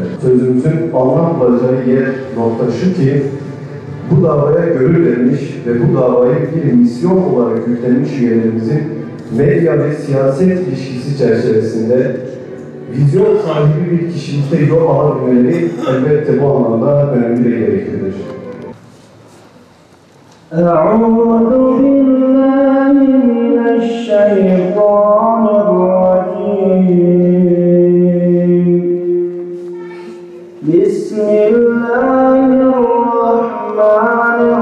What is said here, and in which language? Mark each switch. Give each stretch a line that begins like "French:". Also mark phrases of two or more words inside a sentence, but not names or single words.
Turkish: Sözümüzün anlam bulacağı yer nokta şu ki, bu davaya gönül vermiş ve bu davayı bir misyon olarak yüklenmiş üyelerimizin medya ve siyaset ilişkisi çerçevesinde vizyon sahibi bir kişilikte yol alabilmeleri elbette bu anlamda önemli ve gereklidir.
Arabic: أعوذ بالله من الشيطان الرجيم بسم الله الرحمن